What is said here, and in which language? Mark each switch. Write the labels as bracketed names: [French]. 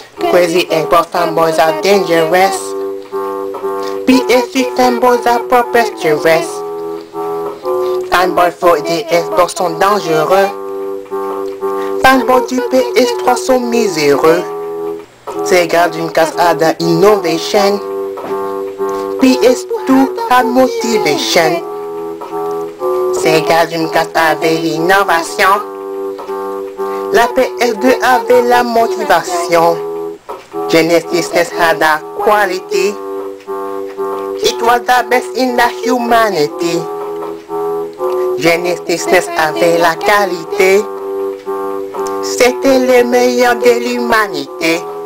[English] Crazy and poor fanboys are dangerous. PS3 fanboys are preposterous. [French] Fanboys for des Xbox sont dangereux. Fanboys du PS3 sont miséreux. [English] Sega Dreamcast had an innovation. PS2 had motivation. [French] Sega Dreamcast avait l'innovation. La PS2 avait la motivation. [English] Genesis SNES had a quality. It was the best in the humanity. [French] Genesis SNES avait la qualité. C'était le meilleur de l'humanité.